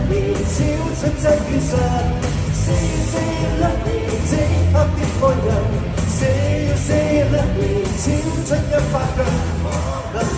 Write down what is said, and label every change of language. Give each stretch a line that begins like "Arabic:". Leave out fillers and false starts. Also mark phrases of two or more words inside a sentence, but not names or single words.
English: me，
Cantonese: 超出真與實 ，
English: say you love me，
Cantonese: 即刻的愛人 ，
English: say you love me，
Cantonese: 超出100個可能。